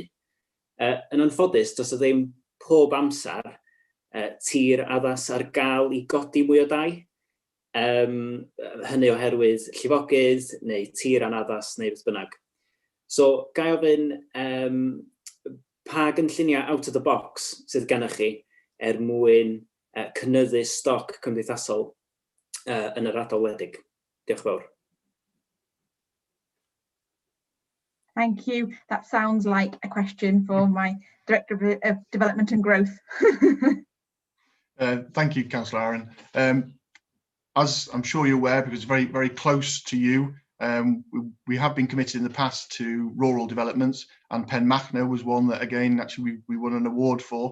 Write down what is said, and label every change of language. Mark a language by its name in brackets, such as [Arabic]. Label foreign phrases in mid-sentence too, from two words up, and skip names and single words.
[Welsh] Yn anffodus, does o ddim pob amser tir addas ar gael i godi mwy o dai. Hynny oherwydd llifogydd neu tir anaddas neu beth bynnag. So, gai ofyn pa gynlluniau [English] out of the box [Welsh] sydd gennych chi mwyn cynyddu stoc cymdeithasol yn yr ardal wledig. Diolch fawr. [English] Thank you. That sounds like a question for my Director of Development and Growth. Thank you, Councillor Aaron. As I'm sure you're aware, because it's very, very close to you, we have been committed in the past to rural developments, and Penmachno was one that, again, actually we won an award for.